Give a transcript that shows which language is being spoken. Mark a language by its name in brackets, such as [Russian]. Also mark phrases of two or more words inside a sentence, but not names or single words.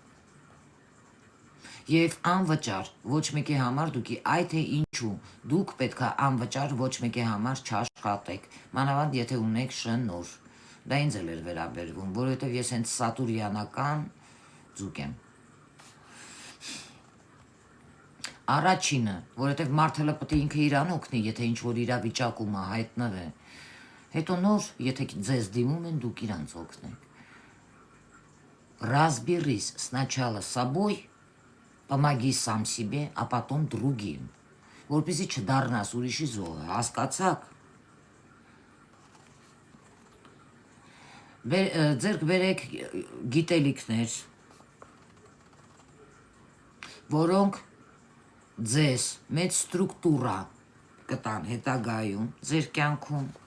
[Armenian] Եվ անվճար ոչ մեկի համար դուք այ թե ինչու դուք պետք է անվճար ոչ մեկի համար չաշխատեք, մանավանդ եթե ունեք շնոր։ Դա ինձ էլ էր վերաբերվում, որովհետև ես հենց սատուրյանական ձուկ եմ։ Առաջինը, որովհետև մարդը պետք է ինքը իրան օգնի, եթե ինչ-որ իրավիճակում է հայտնվի, հետո նոր, եթե ձեզ դիմում են, դուք իրանց օգնեք։ [Russian] Разберись сначала с собой, помоги сам себе, а потом другим, [Armenian] որպեսզի չդառնաս ուրիշի զոհը, հասկացաք։ Ձեռք բերեք գիտելիքներ, որոնք ձեզ մեծ ստրուկտուրա կտան հետագայում, ձեր կյանքում,